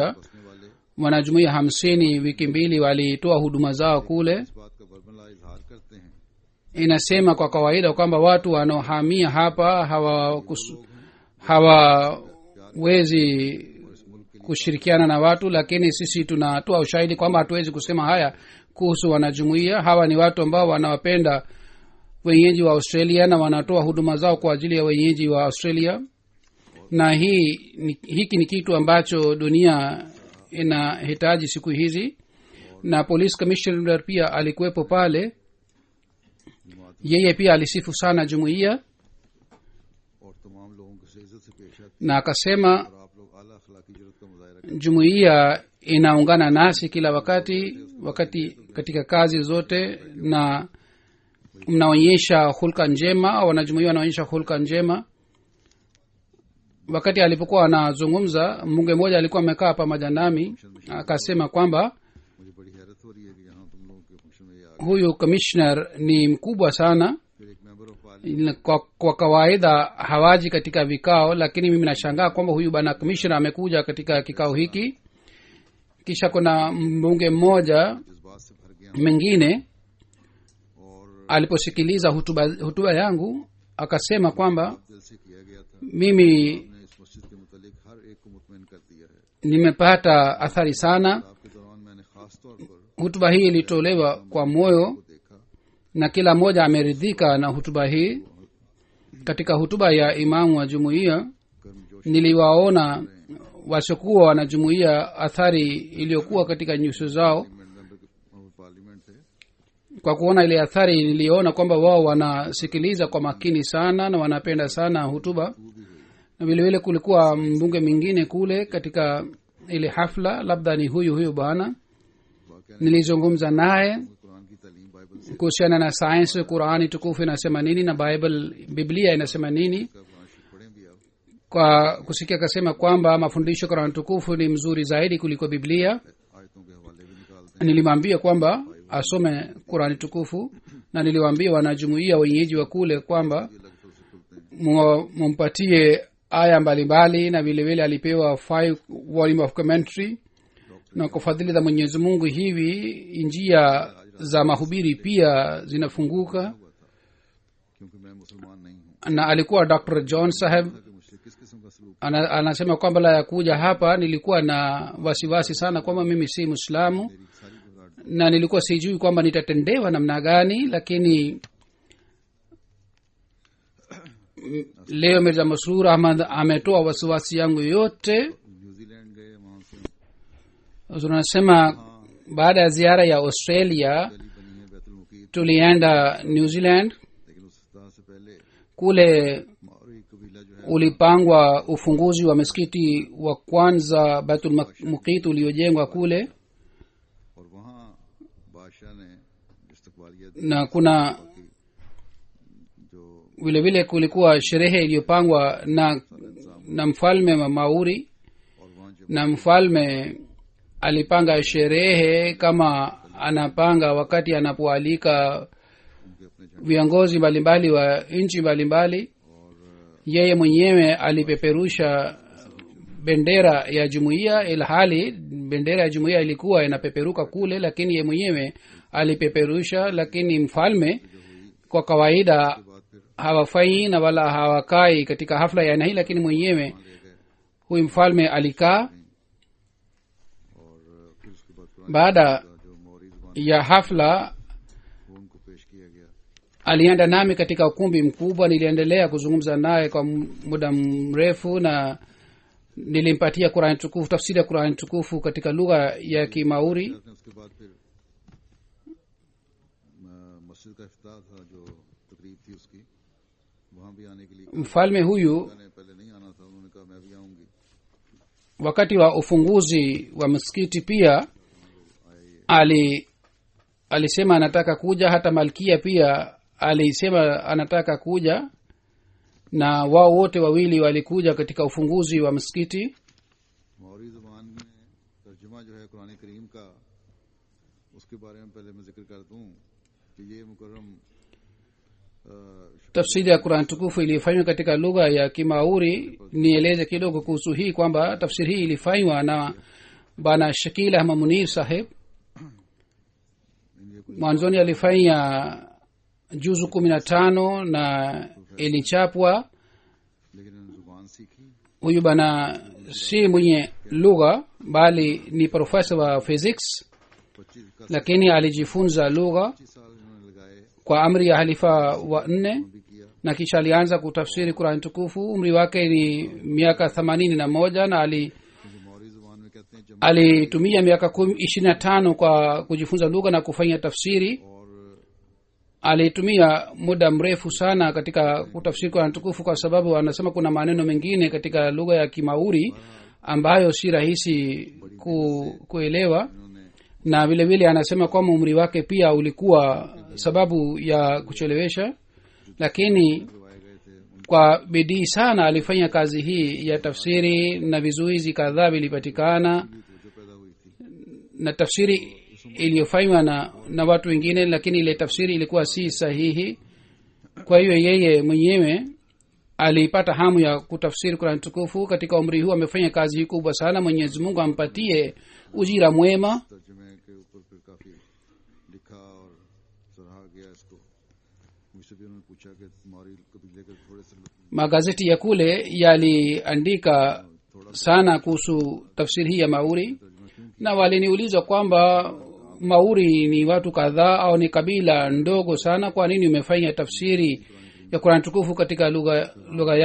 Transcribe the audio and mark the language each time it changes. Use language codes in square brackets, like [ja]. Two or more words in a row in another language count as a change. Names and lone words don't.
[ur] بسنے والے [sw] wanajumuiya 50 wiki mbili walitoa huduma zao kule. [ur] اس بات کا برملا اظہار کرتے ہیں [sw] Inasema kwa kawaida kwamba watu wanaohamia hapa hawawezi kushirikiana na watu, lakini sisi tunatoa ushahidi kwamba hatuwezi kusema haya kuhusu wanajumuiya. Hawa ni watu ambao wanawapenda wenyeji wa Australia na wanatoa huduma zao kwa ajili ya wenyeji wa Australia, na hiki ni kitu ambacho dunia inahitaji siku hizi. Na [en] police commissioner [sw] pia alikuwepo pale, yeye pia alisifu sana jumuiya [ur] اور تمام لوگوں کو سے عزت سے پیش آتے [sw] na akasema [ur] ہیں اور آپ لوگ اعلیٰ اخلاقی ضرورت کا مظاہرہ کریں. [sw] jumuiya inaungana nasi kila wakati katika kazi zote, na mnaonyesha hulka njema, au wanajumuiya wanaonyesha hulka njema. Wakati alipokuwa anazungumza, mbunge mmoja alikuwa amekaa pamoja nami, akasema kwamba [ur] مجھے بڑی حیرت ہو رہی ہے کہ یہاں تم لوگوں کے فنکشن میں یہ آ [sw] huyu commissioner ni mkubwa sana. [ur] پھر ایک [en] member of parliament [sw] Kwa kawaida hawaji katika vikao, lakini mimi nashangaa kwamba huyu bwana commissioner amekuja katika kikao hiki. Kisha kuna mbunge mmoja [ur] جذبات سے بھر گیا [sw] mwingine [ur] और [sw] aliposikiliza hutuba yangu akasema kwamba [ur] دل سے کیا گیا تھا. [sw] mimi [ur] نے اس مسجد کے متعلق ہر ایک کو مطمئن کر دیا ہے. [sw] nimepata athari sana. [ur] آپ کے دوران میں نے خاص طور پر [sw] Hutuba hii ilitolewa kwa moyo [ur] کو دیکھا [sw] na kila mmoja ameridhika na hutuba hii. Katika hutuba ya imamu wa jumuiya [ur] गर्मजोश [sw] niliwaona wasiokuwa wanajumuia athari iliyokuwa katika nyuso zao. [ur] پارلیمنٹ تھے [sw] Kwa kuona ile athari niliona kwamba wao wanasikiliza kwa makini sana na wanapenda sana hutuba. Na vile vile kulikuwa mbunge mwingine kule katika ile hafla, labda ni huyu bwana. Nilizungumza naye [ur] قرآن کی تعلیم بائبل سے [sw] kuhusiana na sayansi, Qurani tukufu inasema nini na Biblia inasema nini. [ur] قرآن شریف پڑھیں بھی آپ [sw] Kwa kusikia akasema kwamba mafundisho ya Qurani tukufu ni mzuri zaidi kuliko Biblia. [ur] آیتوں کے حوالے بھی نکالتے [sw] Nilimwambia kwamba asome Qurani tukufu, na niliwaambia wanajumuia wenyeji wa kule kwamba [ur] ہیں الگ طرح سے کھلتے ہیں [sw] mumpatie aya mbalimbali, na vile vile alipewa 5 [en] volume of commentary. [sw] Na kwa fadhili za Mwenyezi Mungu hivi njia za mahubiri pia zinafunguka. [ur] کیونکہ میں مسلمان نہیں ہوں [sw] Na alikuwa Dr. John Saheb [ur] کہ مجھ سے کس قسم کا سلوک [sw] anasema kwamba la ya kuja hapa nilikuwa na wasiwasi sana kwamba mimi si Muislamu, [ur] میری ساری گھبراہٹ [sw] na nilikuwa sijui kwamba nitatendewa namna gani. Lakini leo Mirza Masroor Ahmad ametoa wasiwasi yangu yote. [ur] نیوزی لینڈ گئے وہاں سے [sw] Tunasema baada ya ziara ya Australia [ur] گلی بنی ہے بیت المقیت [sw] tulienda New Zealand. [ur] لیکن اس طرح سے پہلے [sw] Kule [ur] ماؤری قبیلہ جو ہے [sw] ulipangwa ufunguzi wa msikiti wa kwanza Baitul Muqit uliojengwa kule, [ur] اور وہاں بادشاہ نے استقبالیت [sw] na kuna [ur] जो [sw] vile vile kulikuwa sherehe iliyopangwa na mfalme wa Mauri, [ur] اور وہاں جب [sw] na mfalme alipanga sherehe kama anapanga wakati anapoalika [ur] ان کے اپنے جھنڈے [sw] viongozi mbalimbali wa nchi mbalimbali. Yeye mwenyewe alipeperusha bendera ya jumuiya, ilhali bendera ya jumuiya ilikuwa inapeperuka kule, lakini yeye mwenyewe alipeperusha. Lakini mfalme kwa kawaida [ur] بعد پھر [sw] hawafai na wala hawakai katika hafla ya aina hii, lakini mwenyewe huyu mfalme alikaa. [ur] اور پھر اس کے بعد قرآن [sw] Baada [ur] جو ماؤری زبان [sw] ya hafla [ur] وہ ان کو پیش کیا گیا [sw] alienda nami katika ukumbi mkubwa. Niliendelea kuzungumza naye kwa muda mrefu, na nilimpatia Qur'an tukufu, tafsiri ya Qur'an tukufu katika lugha ya Kimauri. [ur] نے اس کے بعد پھر مسجد کا افتتاح تھا جو تقریب تھی اس کی وہاں بھی آنے کے لیے [sw] Mfalme huyu [ur] میں نے پہلے نہیں آنا تھا انہوں نے کہا میں بھی آؤں گی [sw] wakati wa ufunguzi wa msikiti pia alisema anataka kuja. Hata malkia pia alisema anataka kuja, na wao wote wawili walikuja katika ufunguzi wa msikiti. [ur] ماؤری زبان میں ترجمہ جو ہے قرآن کریم کا اس کے بارے میں پہلے میں ذکر کر دوں کہ یہ مکرم [sw] Tafsiri ya Qur'an tukufu ilifanywa katika lugha ya Kimauri. Nieleze kidogo kuhusu hii kwamba tafsiri hii ilifanywa na bana Shakil Ahmad Munir Saheb. Mwanzoni alifanya juzu 15 na ilichapwa. [ur] لیکن انہوں نے زبان سیکھی [sw] Huyu bana si mwenye lugha bali ni profesa wa physics, 25 lakini alijifunza lugha [ur] سال انہوں نے لگائے [sw] kwa amri ya halifa wa 4, [ur] بھی کیا [sw] na kisha alianza kutafsiri Qur'an tukufu. Umri wake ni miaka 81 na [ur] کیونکہ ماؤری زبان میں کہتے ہیں جب [sw] alitumia miaka 25 kwa kujifunza lugha na kufanya tafsiri. [ur] और [sw] Alitumia muda mrefu sana katika kutafsiri Qur'an tukufu, kwa sababu anasema kuna maneno mengine katika lugha ya Kimauri ambayo si rahisi kuelewa. [ur] इन्होंने [sw] Na vile vile anasema kwamba umri wake pia ulikuwa sababu ya kuchelewesha, lakini [ur] کروائے گئے تھے [sw] kwa bidii sana alifanya kazi hii ya tafsiri, na vizuizi kadhaa vilipatikana, [ur] جو پیدا ہوئی تھی [sw] na tafsiri iliyofanywa na watu wengine, lakini ile tafsiri ilikuwa si sahihi. Kwa hiyo yeye mwenyewe alipata hamu ya kutafsiri Qur'an tukufu. Katika umri huu amefanya kazi hii kubwa sana. Mwenyezi Mungu ampatie ujira mwema. [ur] ترجمے کے اوپر پھر کافی لکھا اور سراہا گیا اس کو مجھ سے بھی انہوں نے پوچھا کہ ماؤری قبیلے کے تھوڑے سے [sw] Magazeti ya kule yaliandika sana kuhusu tafsiri hii ya Mauri, na waliniuliza kwamba Mauri ni watu kadhaa au ni kabila ndogo sana, kwa nini umefanya tafsiri ya Qur'an tukufu katika lugha yao.